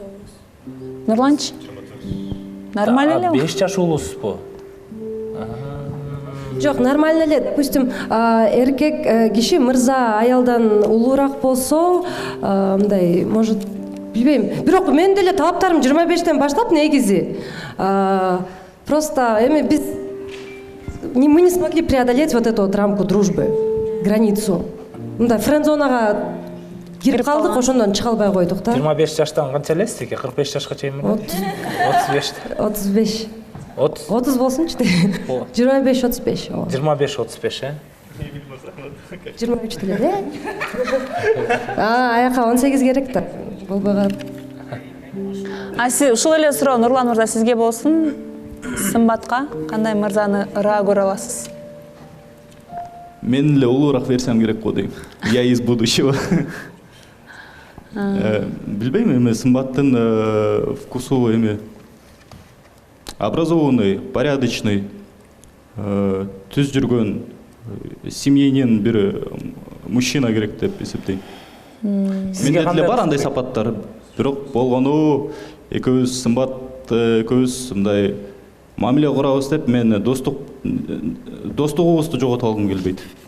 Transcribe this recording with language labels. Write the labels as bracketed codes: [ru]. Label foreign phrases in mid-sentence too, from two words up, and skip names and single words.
[ky] Нурланчы? Нормально эле? 5 жаш улуусузбу? Жок, нормально эле. Допустим, эркек киши мырза аялдан улуураак болсо, мындай, может, билбейм. Бирок мен деле талаптарым 25тен баштап негизи. [ru] Просто мы не смогли преодолеть вот эту вот рамку дружбы, границу. [ky] Мындай френдзонага кирип калдык, ошондон чыга албай койдук да. 25 жаштан канча элесиз эке? 45 жашка чейинби? 35. 30 болсунчу. 25-35. 25-35, э? 23 деле. Аяка 18 керек да. Болбой калат. Сиз ушул эле суроо Нурлан мырза сизге болсун. Сымбатка кандай мырзаны ыраа көрө аласыз? Мен эле улуураак берсем керек го дейм. [ru] Я из будущего. [ky] Билбейм, эми сымбаттын вкусу эми [ru] образованный, порядочный, [ky] түз жүргөн, семьянин бир мужчина керек деп эсептейм. Менде деле бар андай сапаттар, бирок болгону экөөбүз сымбат, экөөбүз мындай мамиле курабыз деп мен достугубузду жогото алгым келбейт.